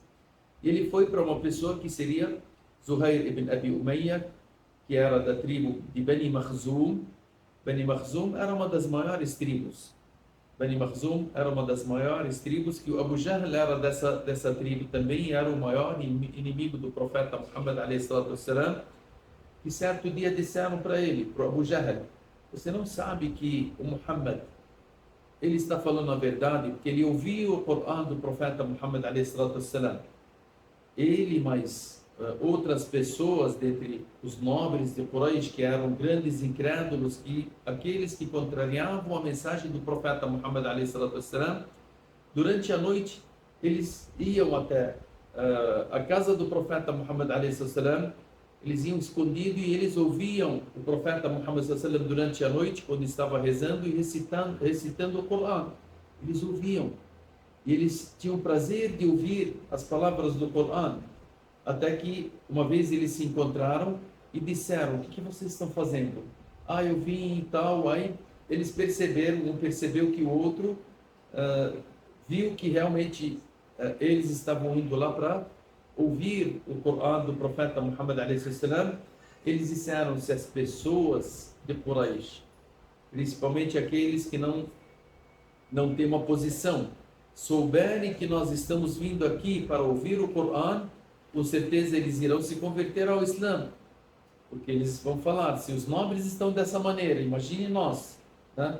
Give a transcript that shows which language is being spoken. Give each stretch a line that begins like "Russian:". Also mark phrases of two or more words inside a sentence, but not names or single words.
Portuguese: E ele foi para uma pessoa que seria Zuhair ibn Abi Umayya, que era da tribo de Bani Makhzum. Bani Makhzum era uma das maiores tribos. Bani Makhzum era uma das maiores tribos, que o Abu Jahl era dessa tribo também, era o maior inimigo do profeta Muhammad
Arabic: عليه الصلاة والسلام,
Portuguese: que certo dia disseram para ele, para o Abu Jahl: você não sabe que o Muhammad, ele está falando a verdade, porque ele ouviu o Corão do profeta Muhammad
Arabic: عليه الصلاة والسلام.
Portuguese: Ele, mas outras pessoas dentre os nobres de Quraysh, que eram grandes incrédulos, e aqueles que contrariavam a mensagem do profeta Muhammad
Arabic: عليه الصلاة والسلام,
Portuguese: durante a noite eles iam até a casa do profeta Muhammad
Arabic: عليه الصلاة والسلام,
Portuguese: eles iam escondido e eles ouviam o profeta Muhammad
Arabic: صلى الله عليه وسلم
Portuguese: durante a noite, quando estava rezando e recitando o Corão. Eles ouviam. E eles tinham prazer de ouvir as palavras do Corão. Até que uma vez eles se encontraram e disseram: o que vocês estão fazendo? Eu vim e tal. Aí eles perceberam, um percebeu que o outro viu que realmente eles estavam indo lá para ouvir o Corão do profeta Muhammad
Arabic: عليه السلام.
Portuguese: Eles disseram: se as pessoas de Quraysh, principalmente aqueles que não têm uma posição, souberem que nós estamos vindo aqui para ouvir o Corão, com certeza eles irão se converter ao Islã. Porque eles vão falar: se os nobres estão dessa maneira, imagine nós, né?